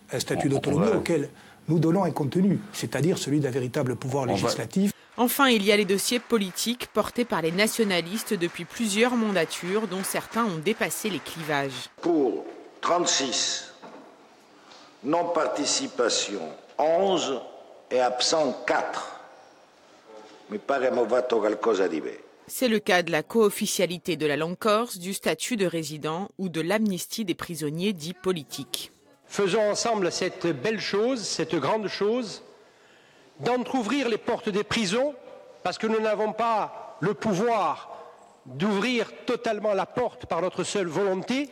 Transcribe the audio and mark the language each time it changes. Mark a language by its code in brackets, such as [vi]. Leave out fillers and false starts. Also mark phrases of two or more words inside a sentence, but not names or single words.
[fr] Un statut d'autonomie auquel nous donnons un contenu, c'est-à-dire celui d'un véritable pouvoir législatif. Enfin, il y a les dossiers politiques portés par les nationalistes depuis plusieurs mandatures, dont certains ont dépassé les clivages. Pour 36, non-participation 11 et absent 4. [co] Mi pare movato qualcosa di vero. [fr] C'est le cas de la co-officialité de la langue corse, du statut de résident ou de l'amnistie des prisonniers dits politiques. Faisons ensemble cette belle chose, cette grande chose, d'entrouvrir les portes des prisons, parce que nous n'avons pas le pouvoir d'ouvrir totalement la porte par notre seule volonté.